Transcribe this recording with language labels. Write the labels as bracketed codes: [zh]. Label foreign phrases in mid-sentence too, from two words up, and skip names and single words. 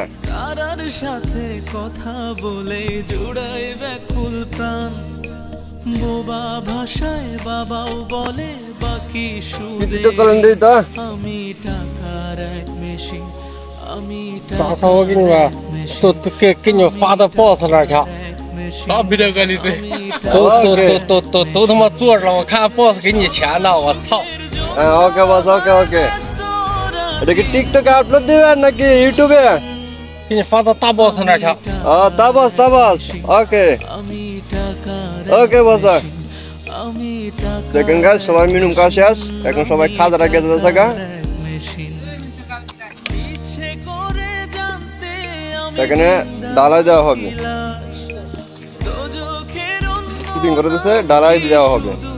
[bn] সাথে কথা বলে জোড়ায় ব্যাকুল প্রাণ। বোবা ভাষায় বাবাও বলে বাকি সুদে। আমি টাকার এক মেশিন, আমি টাকার এক মেশিন। [zh] 到别的个里头，都他妈坐着了！我看 boss 给你钱呢，我操！ [bn] ওকে বস, ওকে ওকে। এটা কি টিকটকে আপলোড দিবেন নাকি ইউটিউবে? [zh] 给你发到大 boss 那儿去。 [bn] তা বস ওকে ওকে বস। দেখেন গাছ, সবাই মিনুম খাওয়া শেষ, এখন সবাই খাজাটা খেতে যাচ্ছে গা। এখানে ডালাই দেওয়া হবে, শুটিং করে দিচ্ছে, ডালাই দেওয়া হবে।